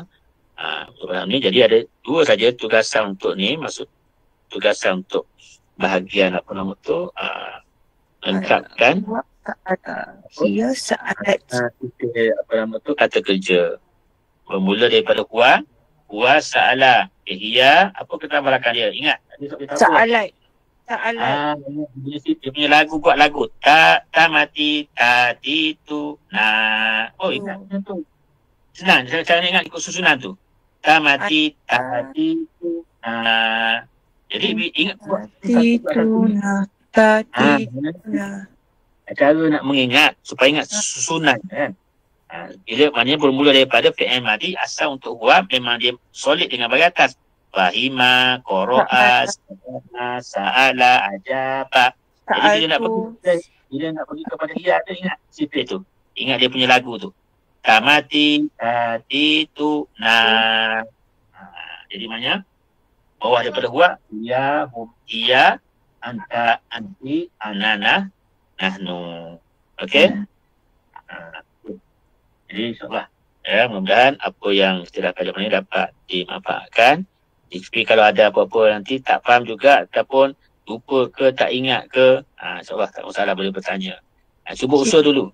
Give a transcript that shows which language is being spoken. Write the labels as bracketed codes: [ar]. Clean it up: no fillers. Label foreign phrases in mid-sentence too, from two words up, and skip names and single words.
[ms] Untuk ni jadi ada 2 saja tugasan untuk ni, maksud tugasan untuk bahagian apa nama tu lengkapkan [ar] هي سألت. [ms] apa nama tu, kata kerja. Bermula daripada [ar] هو سأل. [ms] Hiya, apa kata belakang dia? Ingat? [ar] سألت. سألت. [ms] Dia punya lagu, buat lagu. Ta mati, ta titu, na. Oh, ingat tu. Senang, cara ingat ikut susunan tu. Ta mati, ta titu, na. Jadi ingat buat. Titu na. Titu na. Cara nak mengingat supaya ingat susunan kan. Bila maknanya bermula daripada [ar] فعل ماضي, [ms] asal untuk huwa memang dia solid dengan bahagian atas. [ar] فهم، قرأ، سأل، أجاب. [ms] Jadi bila nak pergi kepada hiya tu, ingat sifat tu. Ingat dia punya lagu tu. Tamati, titu, na. Jadi maknanya bawah daripada [ar] هو، هي، هم، هي، أنت، أنتِ، أنا، نحن. [ms] Okey? Jadi insyaAllah mudah-mudahan apa yang kita dah kaji ni dapat dimanfaatkan. Tapi kalau ada apa-apa nanti tak faham juga ataupun lupa ke tak ingat ke, insyaAllah tak masalah, boleh bertanya. Cuba usul dulu.